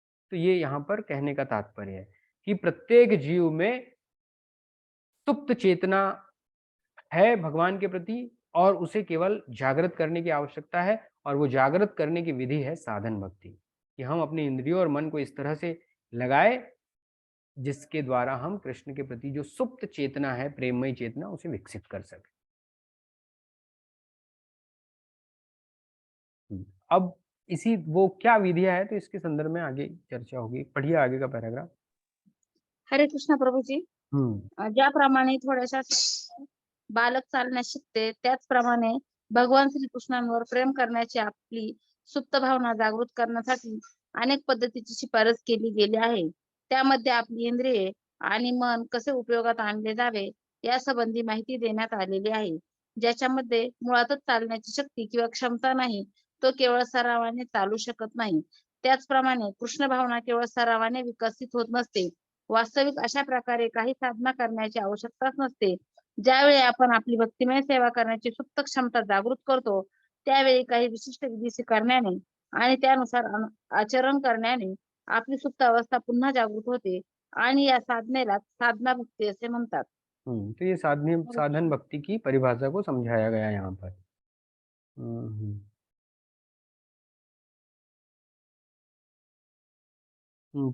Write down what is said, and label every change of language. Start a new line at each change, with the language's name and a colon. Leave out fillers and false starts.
Hindi: तो ये यहाँ पर कहने का तात्पर्य है कि प्रत्येक जीव में सुप्त चेतना है भगवान के प्रति, और उसे केवल जागृत करने की आवश्यकता है, और वो जागृत करने की विधि है साधन भक्ति, कि हम अपने इंद्रियों और मन को इस तरह से लगाए जिसके द्वारा हम कृष्ण के प्रति जो सुप्त चेतना है, प्रेममयी चेतना, उसे विकसित कर सके। अब इसी वो क्या विधियां है, तो इसके संदर्भ में आगे चर्चा होगी। पढ़िए आगे का पैराग्राफ।
Marathi: हरे कृष्ण प्रभूजी. ज्याप्रमाणे थोड्याशा बालक चालण्यास शिकते, त्याचप्रमाणे भगवान श्रीकृष्णांवर प्रेम करण्याची आपली सुप्त भावना जागृत करण्यासाठी अनेक पद्धतीची शिफारस केली गेली आहे. त्यामध्ये आपली इंद्रिये आणि मन कसे उपयोगात आणले जावे यासंबंधी माहिती देण्यात आलेली आहे. ज्याच्यामध्ये मुळातच चालण्याची शक्ती किंवा क्षमता नाही, तो केवळ सरावाने चालू शकत नाही. त्याचप्रमाणे कृष्ण भावना केवळ सरावाने विकसित होत नसते. वास्तविक अशा प्रकारे काही साधना करण्याची आवश्यकताच नसते. ज्यावेळी आपण आपली भक्तिमय सेवा करण्याची सुप्त क्षमता जागृत करतो, त्यावेळी काही विशिष्ट विधी स्वीकारण्याने आणि त्यानुसार आचरण करण्याने आपली सुप्त अवस्था पुन्हा जागृत होते आणि या साधनेला साधना भक्ती असे म्हणतात.
Hindi: तो ये साधन भक्ति की परिभाषा को समझाया गया यहाँ पर।